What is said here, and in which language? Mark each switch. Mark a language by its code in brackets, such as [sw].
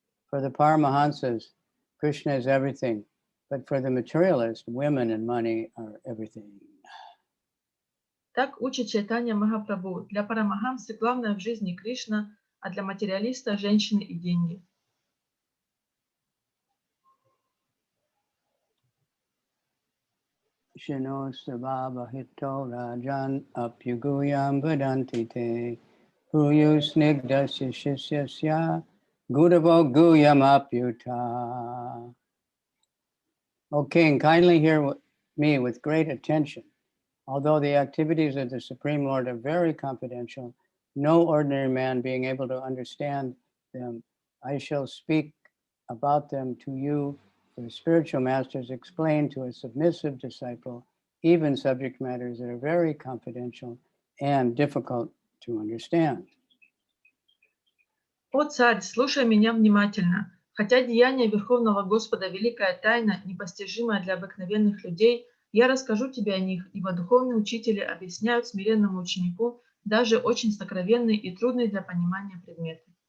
[en] For the Paramahansas, Krishna is everything, but for the materialist, women and money are everything. [ru] Так учит Чайтанья Махапрабху. Для парамахамсы главное в жизни Кришна, а для материалиста женщины и деньги. [sa] Shino Sabhava Hito Rajan Apyuguyam Vadanti Te Puyu Snigdasya Shishyasya Gudavo Guyam Apyuta. [en] O King, kindly hear me with great attention. Although the activities of the Supreme Lord are very confidential, no ordinary man being able to understand them, I shall speak about them to you, for spiritual masters explain to a submissive disciple even subject matters that are very confidential and difficult to understand. [ru] О царь, слушай меня внимательно. Хотя деяние Верховного Господа великая тайна, непостижимая для обыкновенных людей, я расскажу тебе о них, ибо духовные учители объясняют смиренному ученику даже очень сокровенные и трудные для понимания предметы.